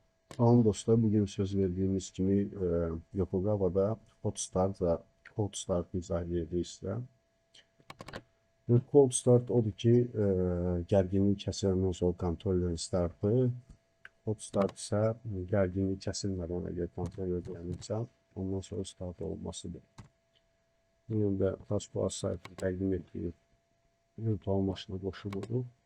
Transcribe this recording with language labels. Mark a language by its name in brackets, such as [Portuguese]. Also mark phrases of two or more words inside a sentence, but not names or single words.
[Azerbaijani] Tamam dostlar, [Turkish] bugün söz verdiğimiz gibi [Azerbaijani] Yokogama'da [English] Hot Start [Azerbaijani] izah edəcəyik. [English] Cold Start [Azerbaijani] odur ki, gərginlik kəsiləndən sonra kontrollerin startı. [English] Hot Start [Azerbaijani] isə gərginlik kəsilmədən əgər kontroller dayanırsa, ondan sonra start olmasıdır. Bunun da Taskbar saytını təqdim etdiyi virtual maşına qoşuluruq.